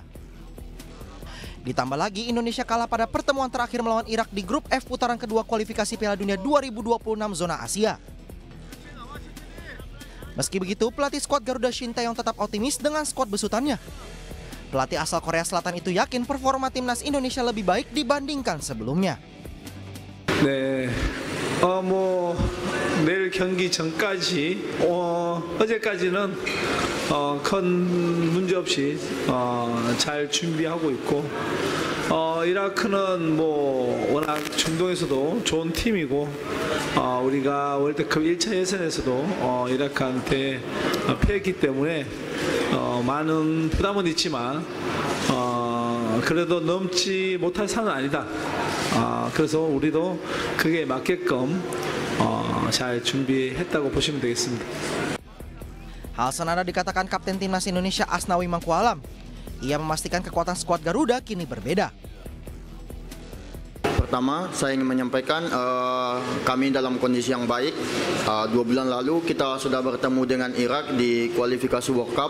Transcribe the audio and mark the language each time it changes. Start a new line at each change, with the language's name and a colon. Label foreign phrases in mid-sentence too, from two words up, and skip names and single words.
Indonesian: Ditambah lagi, Indonesia kalah pada pertemuan terakhir melawan Irak di grup F putaran kedua kualifikasi Piala Dunia 2026 zona Asia. Meski begitu, pelatih skuad Garuda Shin Tae-yong tetap optimis dengan skuad besutannya. Pelatih asal Korea Selatan itu yakin performa timnas Indonesia lebih baik dibandingkan sebelumnya.
Korean: 네, 내일 경기 전까지 어제까지는 큰 문제 없이 잘 준비하고 있고 이라크는 워낙 중동에서도 좋은 팀이고 우리가 월드컵 1차 예선에서도 이라크한테 패했기 때문에 많은 부담은 있지만 그래도 넘지 못할 산은 아니다. 그래서 우리도 그게 맞게끔 잘 준비했다고 보시면 되겠습니다.
Indonesian: Hal senada dikatakan Kapten Timnas Indonesia Asnawi Mangkualam. Ia memastikan kekuatan skuad Garuda kini berbeda. Pertama, saya ingin menyampaikan kami dalam kondisi yang baik. 2 bulan lalu kita sudah bertemu dengan Irak di kualifikasi
English: World Cup.